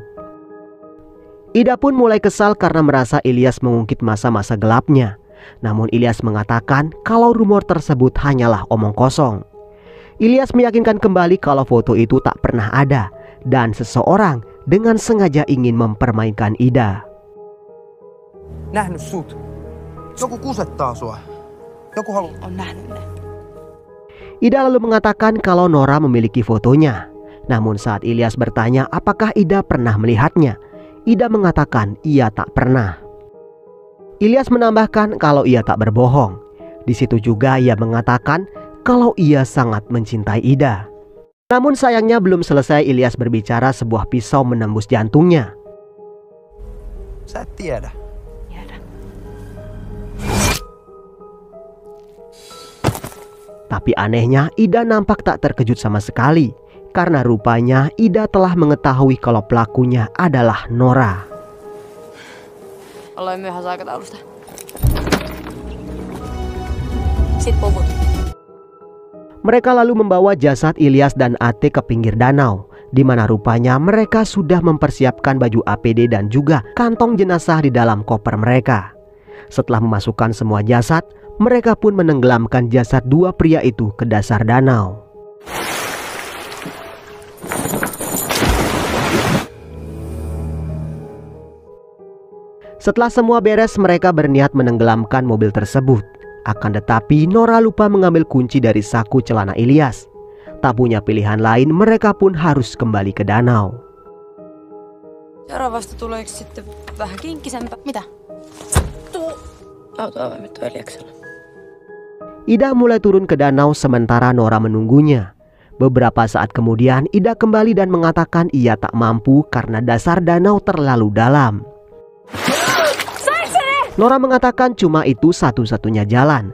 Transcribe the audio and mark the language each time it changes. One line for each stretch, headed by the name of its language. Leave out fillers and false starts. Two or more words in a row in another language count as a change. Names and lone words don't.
Indonesian: Ida pun mulai kesal karena merasa Ilyas mengungkit masa-masa gelapnya. Namun Ilyas mengatakan kalau rumor tersebut hanyalah omong kosong. Ilyas meyakinkan kembali kalau foto itu tak pernah ada dan seseorang dengan sengaja ingin mempermainkan Ida.
Finnish: Nähnyt sut. Joku kusettaa sua. Joku haluaa. On nähnyt ne.
Indonesian: Ida lalu mengatakan kalau Nora memiliki fotonya. Namun saat Ilyas bertanya apakah Ida pernah melihatnya, Ida mengatakan ia tak pernah. Ilyas menambahkan kalau ia tak berbohong. Di situ juga ia mengatakan kalau ia sangat mencintai Ida. Namun sayangnya belum selesai Ilyas berbicara, sebuah pisau menembus jantungnya.
Finnish: Sä et tiedä.
Indonesian: Tapi anehnya Ida nampak tak terkejut sama sekali. Karena rupanya Ida telah mengetahui kalau pelakunya adalah Nora.
Finnish: Ollaan myöhässä aikataulusta. Sit puvut.
Indonesian: Mereka lalu membawa jasad Ilyas dan Ate ke pinggir danau, di mana rupanya mereka sudah mempersiapkan baju APD dan juga kantong jenazah di dalam koper mereka. Setelah memasukkan semua jasad, mereka pun menenggelamkan jasad dua pria itu ke dasar danau. Setelah semua beres, mereka berniat menenggelamkan mobil tersebut. Akan tetapi Nora lupa mengambil kunci dari saku celana Ilyas. Tak punya pilihan lain, mereka pun harus kembali ke danau.
Finnish: Seuraavasta tuleeko sitten vähän kinkkisempää? Mitä? Tuo autoavaimet tuo Eliaksella.
Indonesian: Ida mulai turun ke danau sementara Nora menunggunya. Beberapa saat kemudian Ida kembali dan mengatakan ia tak mampu karena dasar danau terlalu dalam. Nora mengatakan cuma itu satu-satunya jalan.